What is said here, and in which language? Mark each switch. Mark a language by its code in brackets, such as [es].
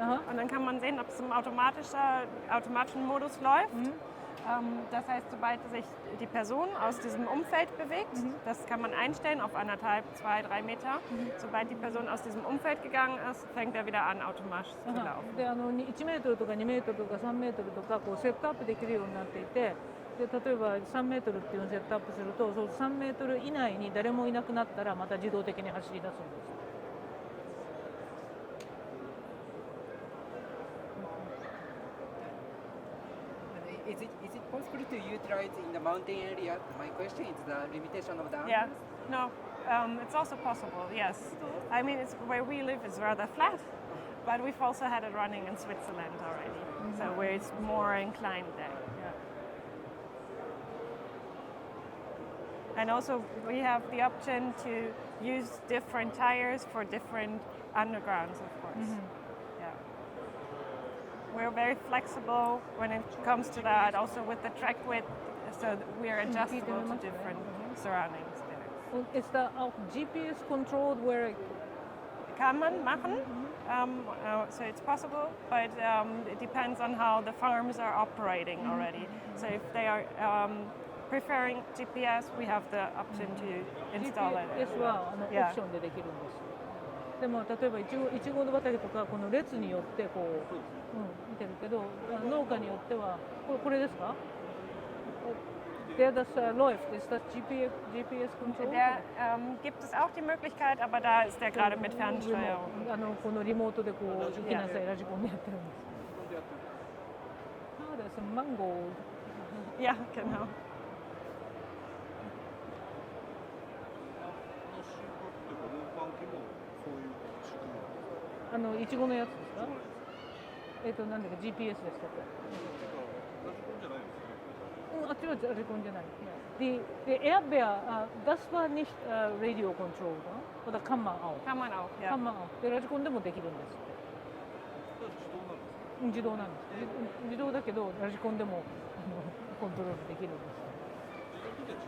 [de] Und dann kann man sehen, ob es im automatischen Modus läuft. Das heißt, sobald sich die Person aus diesem Umfeld bewegt, das kann man einstellen auf 1,5, 2, 3 Meter. Sobald die Person aus diesem Umfeld gegangen ist, fängt er wieder an, automatisch zu laufen. [ja] で1メートルとか2メートルとか3メートルとかこうセットアップできるようになっていて、で例えば3メートルっていうのをセットアップすると、その3メートル以内に誰もいなくなったらまた自動的に走り出すんです。 [en] Is it possible to utilize in the mountain area? My question is the limitation of the Yeah, no, it's also possible, yes. I mean, where we live is rather flat, but we've also had it running in Switzerland already, so where it's more inclined there. Yeah. And also we have the option to use different tires for different undergrounds, of course. We're very flexible when it comes to that, also with the track width, so we are adjustable to different surroundings there. [de] Und ist da auch GPS [en] controlled where [de] kann man machen. [en] So it's possible, but it depends on how the farms are operating already. So if they are preferring GPS, we have the option to install it. [ja] GPS はオプションでできるんです。でも例えばいちごの畑とかこの列によってこう、見てるけど農家によってはこれですか？ [de] Der das läuft, ist das GPS-Control? Da gibt es auch die Möglichkeit, aber da ist der gerade mit Fernsteuerung. [ja] このリモートでこう行きなさいラジコンでやってるんです。 [de] Das ist ein Mango. Ja, genau. [ja] いちごのやつですか？なんだっけ GPS でしたっけ？あっちはラジコンじゃない。 [de] Die Erdbeer, das war nicht Radio Control, oder kann man auch? Kann man auch, ja. Kann man auch. [ja] でラジコンでもできるんですって。自動なんです。自動だけどラジコンでもコントロールできるんです。